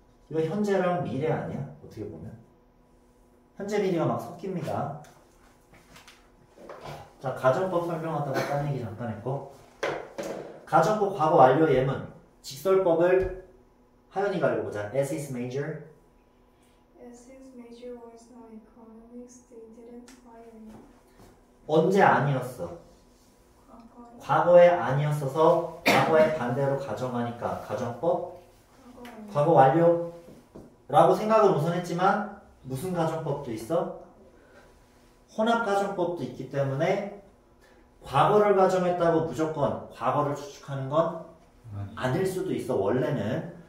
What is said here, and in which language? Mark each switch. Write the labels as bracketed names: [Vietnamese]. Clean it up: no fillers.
[Korean] 이거 현재랑 미래 아니야? 어떻게 보면 현재 미래가 막 섞입니다. 자, 가정법 설명하다가 딴 얘기 잠깐 했고 가정법 과거 완료 예문 직설법을 하연이가 읽어보자. [English] As his major As his major was not economics, they didn't hire him. [Korean] 언제 아니었어? 과거에 아니었어서 과거의 반대로 가정하니까 가정법 과거 완료라고 생각을 우선 했지만 무슨 가정법도 있어? 혼합가정법도 있기 때문에 과거를 가정했다고 무조건 과거를 추측하는 건 아닐 수도 있어 원래는.